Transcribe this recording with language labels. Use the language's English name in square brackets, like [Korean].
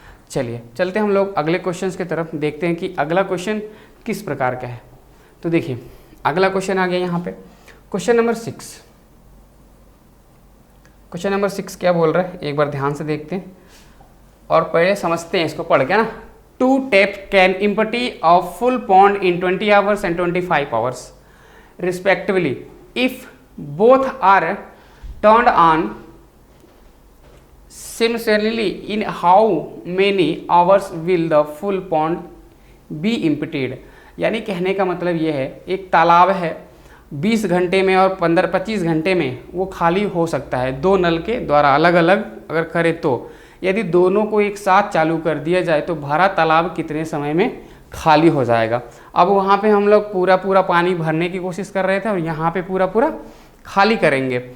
[Hindi] चलिए चलते हम लोग अगले क्वेश्चंस की तरफ, देखते हैं कि अगला क्वेश्चन किस प्रकार का है। तो देखिए अगला क्वेश्चन आ गया यहाँ पे, क्वेश्चन नंबर 6। क्वेश्चन नंबर 6 क्या बोल रहा है, एक बार ध्यान से देखते हैं और पहले समझते हैं इसको पढ़ के ना। [English] 2 taps can empty a full pond in 20 hours and 25 hours respectively. If both are turned on simultaneously, in how many hours will the full pond be emptied? [Hindi] यानी कहने का मतलब ये है, एक तालाब है 20 घंटे में और 15-25 घंटे में वो खाली हो सकता है, दो नल के द्वारा अलग अलग अगर करे तो। यदि दोनों को एक साथ चालू कर दिया जाए तो भरा तालाब कितने समय में खाली हो जाएगा। अब वहाँ पे हम लोग पूरा पानी भरने की कोशिश कर रहे थे और यहाँ पे पूरा खाली करेंगे।